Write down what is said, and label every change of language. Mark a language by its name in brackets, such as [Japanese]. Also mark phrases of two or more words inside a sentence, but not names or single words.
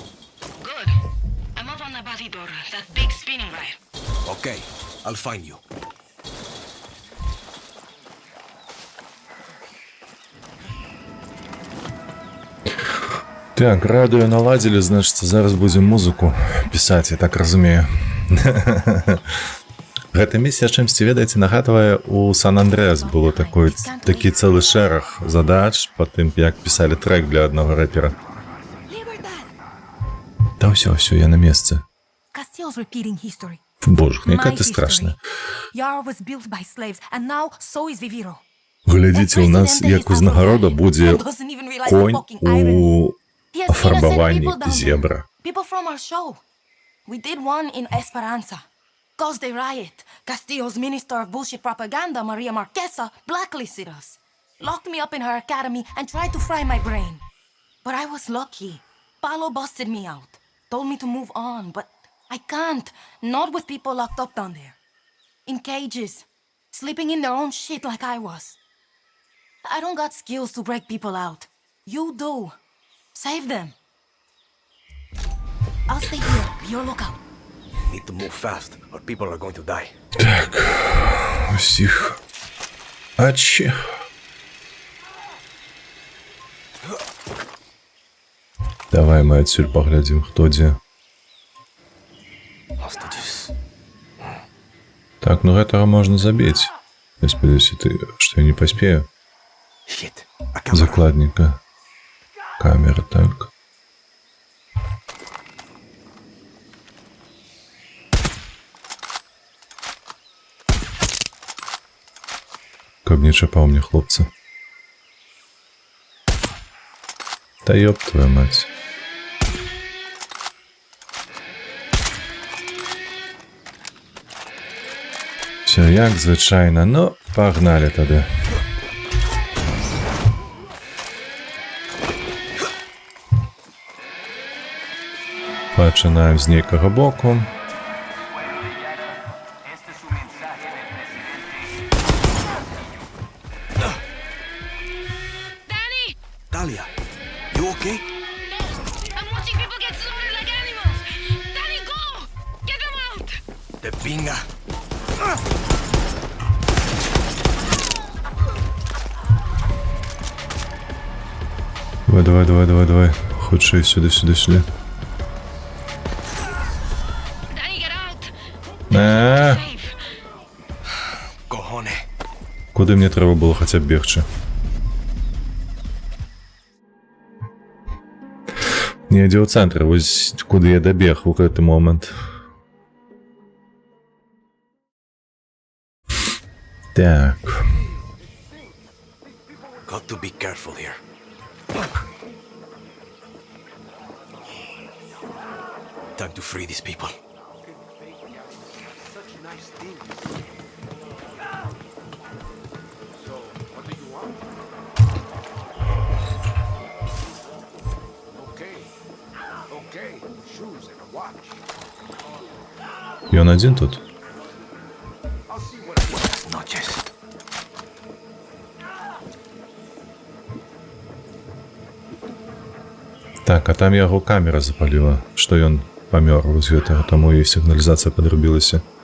[English] Good. I'm up on the batidor, that big spinning wire. Okay, I'll find you. [Belarusian] Так, радыё наладзілі, значыць, зараз будзем музыку пісаць, я так разумею. Гэта місія чымсьці, ведаеце, нагадвае, у Сан-Андрэас было такі цэлы шэраг задач па тым, як пісалі трэк для аднаго рэпера. Да ўсё, я на месцы. [English] Castillo's repeating history. [Belarusian] Боже, якая ты страшная. [English] Yara was built by slaves, and now so is Viviro. [Belarusian] Глядзіце, у нас, як узнагарода, будзе конь у афарбаванні зебра. [English] People from our show. We did one in Esperanza. Caused a riot. Castillo's minister of bullshit propaganda, Maria Marquesa, blacklisted us. Locked me up in her academy and tried to fry my brain. But I was lucky. Paulo busted me out. Told me to move on, but I can't. Not with people locked up down there. In cages. Sleeping in their own shit like I was. I don't got skills to break people out. You do. Save them. I'll stay here. Be your lookout. Need to move fast, or people are going to die. [Belarusian] Так, усіх. Ачі. Давай мы адсюль паглядзім, хто дзе. Так, ну гэтага можна забіць. Я спадзяюся, што я не паспею. Закладніка. Камера, так. Каб не чапаў мне хлопца. [Russian] Та ёб твою мать. [Belarusian] Все як звычайна, ну, пагналі тады. Пачынаем з нейкага боку. [English] Talia, you okay? No, I'm watching people get slaughtered like animals. Danny, go! Get them out! The pinga. [Belarusian] Давай. Хутчэй сюды. [English] Danny, get out! Cojones. [Belarusian] Куды мне трэба было хаця б бегчы? Недзе ў цэнтры, вось куды я дабег у гэты момант. Так. [English] Got to be careful here. Time to free these people. Such nice things. So, what do you want? Okay. Shoes and a watch. [Belarusian] Ён адзін тут? [Spanish] Buenas noches. [Belarusian] Так, а там яго камера запаліла, што ён памёр вось гэтага, таму і сігналізацыя падрубілася.